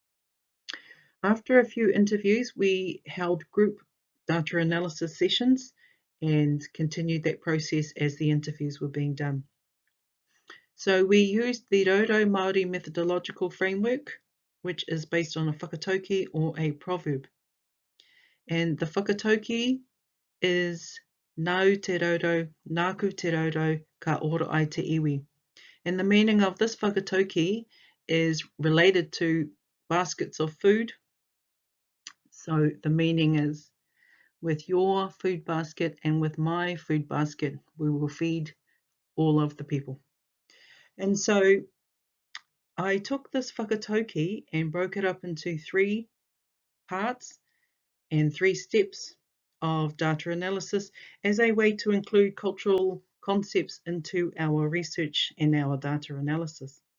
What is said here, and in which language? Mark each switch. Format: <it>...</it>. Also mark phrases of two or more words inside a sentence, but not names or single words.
<en>After a few interviews, we held group data analysis sessions and continued that process as the interviews were being done. So we used the Rongoā Māori methodological framework, which is based on a whakatauki or a proverb. And the whakatauki is</en> <mi>nau te roro, nāku te roro, ka ora ai te iwi.</mi> <en>And the meaning of this whakatauki is related to baskets of food. So the meaning is, with your food basket and with my food basket, we will feed all of the people. And so I took this whakatauki and broke it up into 3 parts and 3 steps of data analysis as a way to include cultural concepts into our research and our data analysis.</en>